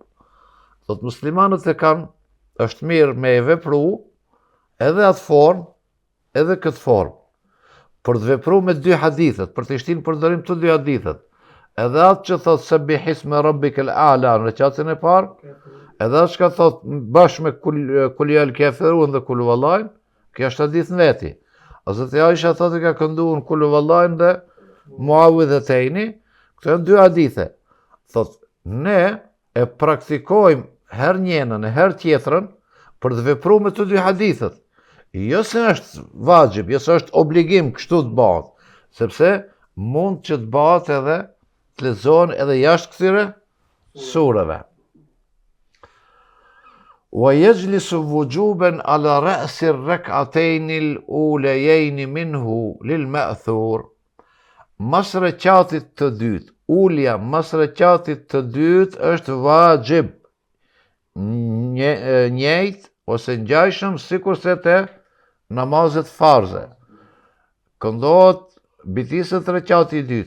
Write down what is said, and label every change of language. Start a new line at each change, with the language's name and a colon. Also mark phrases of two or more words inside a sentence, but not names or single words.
Albanian: Thot muslimanët e kanë, është mirë me e vepru edhe atë formë, edhe këtë formë. Për të vepru me dy hadithet, për të shtinë përdorim të dy hadithet. Edhe atë që thot
Arabic: سبح اسم ربك الأعلى
Albanian: në rekatin e parë, edhe atë që thot bashkë me
Arabic: قل يا الكافرون
Albanian: dhe
Arabic: قل هو الله,
Albanian: kjo është hadith në veti. Hazreti Aisha thot e ka kënduar
Arabic: قل هو الله
Albanian: dhe muawwidhatayn, këto janë dy hadithe. Thot ne e praktikojmë herë njënën e herë tjetrën për të vepruar me të dy hadithet. Jo se është vajib, jo se është obligim kështu të bëhet, sepse mund që të bëhet edhe të lexohen edhe jashtë këtyre sureve.
Arabic: ويجلس وجوبا على رأس الركعتين الأوليين منه للمأثور.
Albanian: Mas rekatit të dytë, ulja mas rekatit të dytë është vajib, njëjtë ose ngjashëm sikurse te namazet farze. Këndohet bitisët rekati i dytë.